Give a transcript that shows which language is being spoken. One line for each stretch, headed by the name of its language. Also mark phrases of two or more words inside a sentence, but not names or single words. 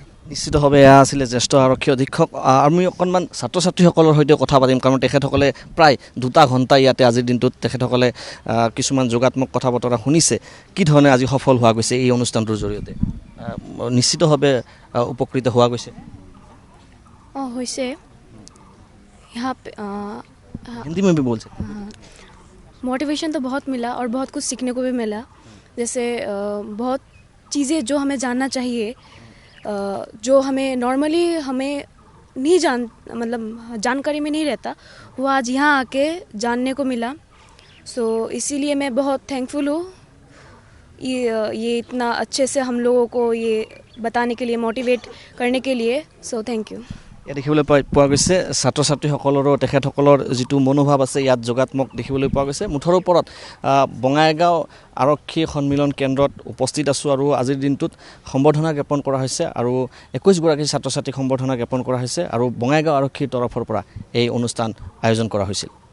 Assamese: নিশ্চিতভাৱে এয়া আছিলে জ্যেষ্ঠ আৰক্ষী অধীক্ষক আমি অকণমান ছাত্ৰ ছাত্ৰীসকলৰ সৈতে কথা পাতিম কাৰণ তেখেতসকলে প্ৰায় 2 ঘণ্টা ইয়াতে আজিৰ দিনটোত তেখেতসকলে কিছুমান যোগাত্মক কথা বতৰা শুনিছে কি ধৰণে আজি সফল হোৱা গৈছে এই অনুষ্ঠানটোৰ জৰিয়তে নিশ্চিতভাৱে উপকৃত হোৱা গৈছে
Hindi: হৈছে यहाँ पे हिंदी में भी बोल सकते मोटिवेशन तो बहुत मिला और बहुत कुछ सीखने को भी मिला जैसे बहुत चीज़ें जो हमें जानना चाहिए जो हमें नॉर्मली हमें नहीं मतलब जानकारी में नहीं रहता वो आज यहाँ आके जानने को मिला सो इसीलिए मैं बहुत थैंकफुल हूँ ये इतना अच्छे से हम लोगों को ये बताने के लिए मोटिवेट करने के लिए सो
English: thank you
Assamese: ইয়াত দেখিবলৈ পোৱা গৈছে ছাত্ৰ ছাত্ৰীসকলৰো তেখেতসকলৰ যিটো মনোভাৱ আছে ইয়াত যোগাত্মক দেখিবলৈ পোৱা গৈছে মুঠৰ ওপৰত বঙাইগাঁও আৰক্ষী সন্মিলন কেন্দ্ৰত উপস্থিত আছোঁ আৰু আজিৰ দিনটোত সম্বৰ্ধনা জ্ঞাপন কৰা হৈছে আৰু 21 গৰাকী ছাত্ৰ ছাত্ৰীক সম্বৰ্ধনা জ্ঞাপন কৰা হৈছে আৰু বঙাইগাঁও আৰক্ষীৰ তৰফৰ পৰা এই অনুষ্ঠান আয়োজন কৰা হৈছিল